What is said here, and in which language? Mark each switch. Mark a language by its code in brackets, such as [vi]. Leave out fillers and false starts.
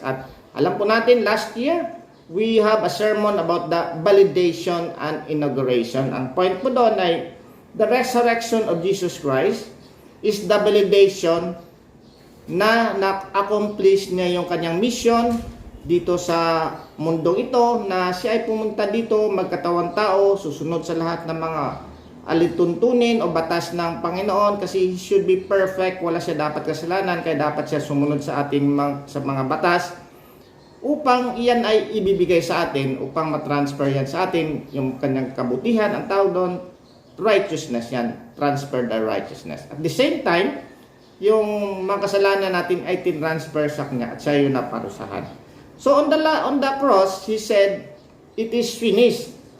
[tl] At alam po natin, [en] last year, we have a sermon about the validation and inauguration. [tl] Ang point po doon ay [en] the resurrection of Jesus Christ is the validation [tl] na na-accomplish niya yung kanyang mission dito sa mundong ito, na siya ay pumunta dito, magkatawang tao, susunod sa lahat ng mga alituntunin o batas ng Panginoon, kasi [en] he should be perfect, [tl] wala siya dapat kasalanan, kaya dapat siya sumunod sa ating sa mga batas upang iyan ay ibibigay sa atin, upang matransfer yan sa atin, yung kanyang kabutihan, ang tawag doon, righteousness yan, [en] transfer the righteousness. [tl] At the same time, yung mga kasalanan natin ay tinransfer sa kanya at siya yung naparusahan. [en] So on the cross, he said, it is finished.